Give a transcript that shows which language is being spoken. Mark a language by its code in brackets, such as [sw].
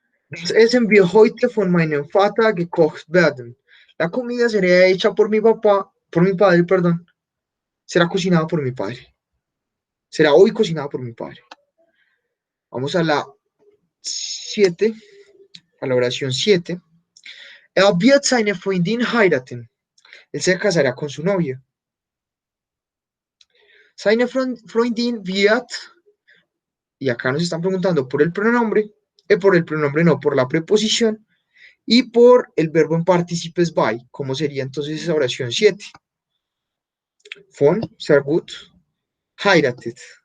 [de] Das Essen wird heute von meinem Vater gekocht werden. [es] La comida será hecha por mi papá, por mi padre, perdón. Será cocinada por mi padre. Será hoy cocinada por mi padre. Vamos a la 7, a la oración 7. [de] Er wird seine Freundin heiraten. [es] Él se casará con su novia. [de] Seine Freundin wird, [es] y acá nos están preguntando por el pronombre, no, por la preposición y por el verbo en participes by. ¿Cómo sería entonces esa oración 7? Von, [de] sehr gut, heiratet.